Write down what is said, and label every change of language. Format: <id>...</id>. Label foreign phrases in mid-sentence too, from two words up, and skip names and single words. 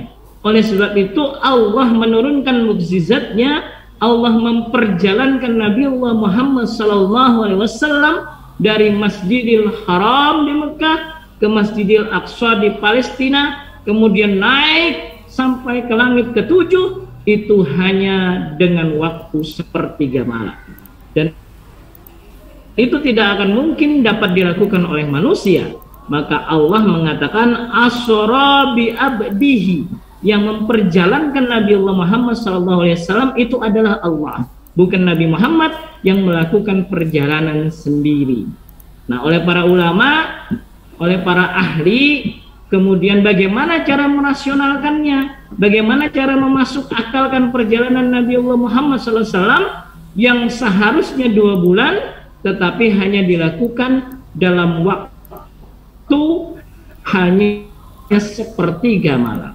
<id>Oleh sebab itu Allah menurunkan mukjizatnya, Allah memperjalankan Nabiullah Muhammad SAW dari Masjidil Haram di Mekah ke Masjidil Aqsa di Palestina, kemudian naik sampai ke langit ke-7, itu hanya dengan waktu 1/3 malam. Dan itu tidak akan mungkin dapat dilakukan oleh manusia. Maka Allah mengatakan</id> <ar>أسرى بعبده,</ar> <id>yang memperjalankan Nabiullah Muhammad SAW itu adalah Allah, bukan Nabi Muhammad yang melakukan perjalanan sendiri. Nah, oleh para ulama, oleh para ahli, kemudian bagaimana cara merasionalkannya, bagaimana cara memasuk akalkan perjalanan Nabiullah Muhammad SAW yang seharusnya 2 bulan, tetapi hanya dilakukan dalam waktu hanya 1/3 malam.</id>